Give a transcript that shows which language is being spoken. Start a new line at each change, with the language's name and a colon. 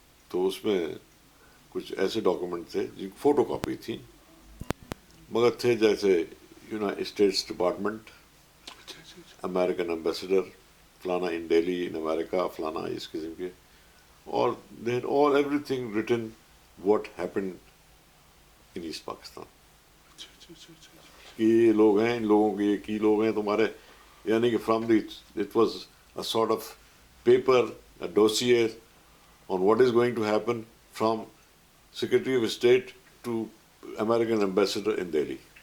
Urdu: تو اس میں کچھ ایسے ڈاکومنٹ تھے جن کی فوٹو کاپی تھی مگر تھے جیسے United States department, American ambassador فلانا ان ڈیلی ان امریکہ فلانا، اس قسم کے.
English: اور they had all everything written what happened in East Pakistan.
Urdu: کہ یہ لوگ ہیں، ان لوگوں کے یہ کی لوگ ہیں تمہارے، یعنی کہ
English: From the it was a sort of paper dossier on what is going to happen from Secretary of State to American Ambassador in Delhi.